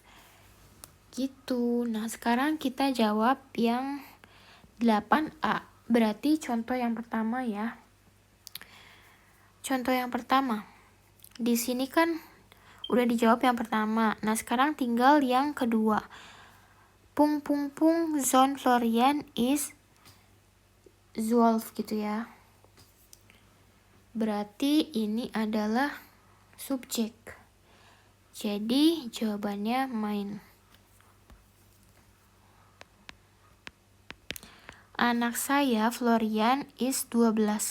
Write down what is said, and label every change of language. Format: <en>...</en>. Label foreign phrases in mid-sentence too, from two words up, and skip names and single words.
<id>Gitu. Nah, sekarang kita jawab yang 8A. Berarti contoh yang pertama ya. Contoh yang pertama. Di sini kan udah dijawab yang pertama. Nah, sekarang tinggal yang kedua.</id> <de>Sohn Florian ist 12</de> <id>gitu ya. Berarti ini adalah subjek. Jadi jawabannya main. Anak saya Florian is 12.</id>